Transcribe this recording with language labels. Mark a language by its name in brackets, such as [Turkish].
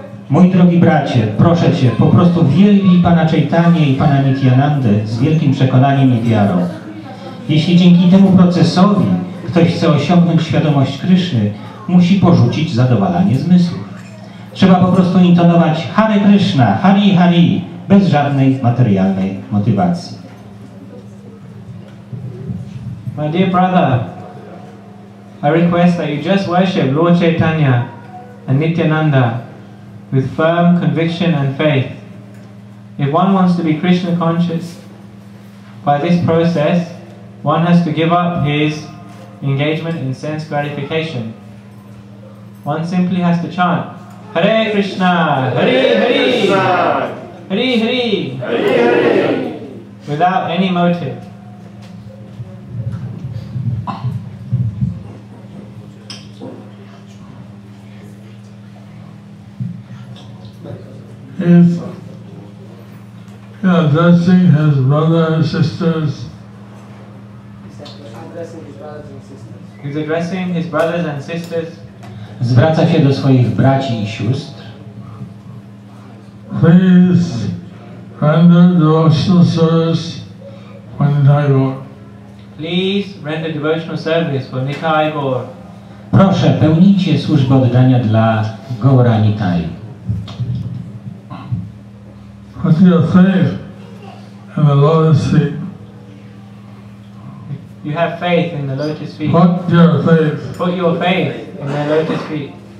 [Polish] Mój drogi bracie, proszę Cię, po prostu wielbij Pana Chaitanię i Pana Nityanandę z wielkim przekonaniem i wiarą. Jeśli dzięki temu procesowi ktoś chce osiągnąć świadomość Kryszny, musi porzucić zadowalanie zmysłów. Trzeba po prostu intonować Hare Krishna, Hari Hari, bez żadnej materialnej motywacji. [English] My dear brother, I request that you just worship Lord Chaitanya and Nityananda with firm conviction and faith. If one wants to be Krishna conscious, by this process, one has to give up his engagement in sense gratification. One simply has to chant Hare Krishna, Hare Hare, Hare Hare, without any motive. He's addressing his brothers and sisters. He's addressing his brothers and sisters. [Polish] Zwraca się do swoich braci i sióstr. [English] Please render devotional service for Nitai Gaur. Please render devotional service for Nitai Gaur. [Polish] Proszę, pełnijcie służbę oddania dla Gaura Nitai. [English] Put your faith in the lotus feet. You have faith in the lotus feet. Put your faith. Put your faith in the lotus feet.